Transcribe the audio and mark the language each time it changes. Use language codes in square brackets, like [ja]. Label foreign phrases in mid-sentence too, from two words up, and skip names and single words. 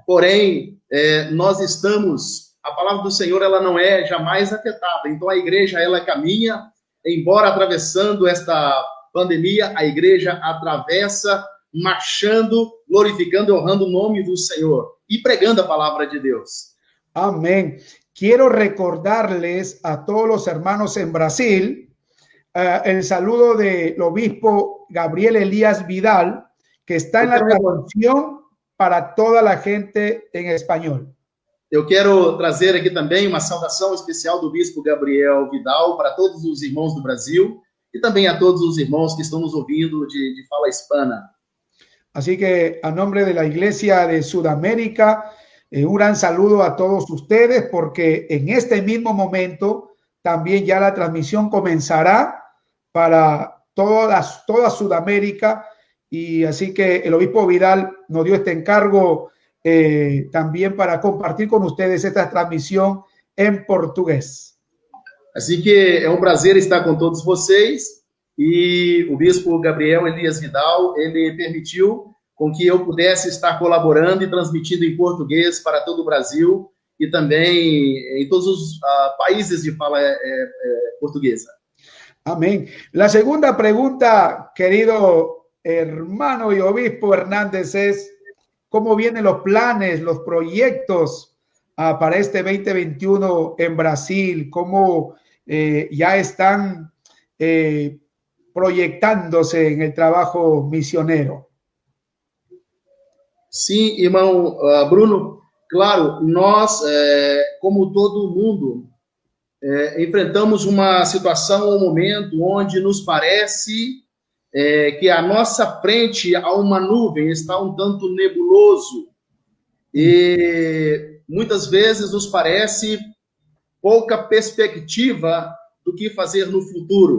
[pt] Porém, nós estamos... A palavra do Senhor, ela não é jamais afetada. Então, a igreja, ela caminha, embora atravessando esta pandemia, a igreja atravessa, marchando, glorificando e honrando o nome do Senhor e pregando a palavra de Deus. [es] Amén. Quiero recordarles a todos los hermanos en Brasil el saludo del obispo Gabriel Elías Vidal, que está en la traducción para toda la gente en español. [pt] Eu quero trazer aqui também uma saudação especial do bispo Gabriel Vidal para todos os irmãos do Brasil e também a todos os irmãos que estão nos ouvindo de fala hispana. [es] Así que a nombre de la Iglesia de Sudamérica, un gran saludo a todos ustedes porque en este mismo momento también ya la transmisión comenzará para toda Sudamérica y así que el obispo Vidal nos dio este encargo también para compartir con ustedes esta transmisión en portugués. [pt] Assim que é um prazer estar com todos vocês e o bispo Gabriel Elias Vidal, ele permitiu com que eu pudesse estar colaborando e transmitindo em português para todo o Brasil e também em todos os países de fala portuguesa. [es] Amén. La segunda pregunta, querido hermano y obispo Hernández, es ¿cómo vienen los planes, los proyectos para este 2021 en Brasil? ¿Cómo ya están proyectándose en el trabajo misionero? [pt] Sim, irmão Bruno, claro, nós, como todo mundo, enfrentamos uma situação, um momento onde nos parece que a nossa frente há uma nuvem, está um tanto nebuloso e muitas vezes nos parece pouca perspectiva do que fazer no futuro.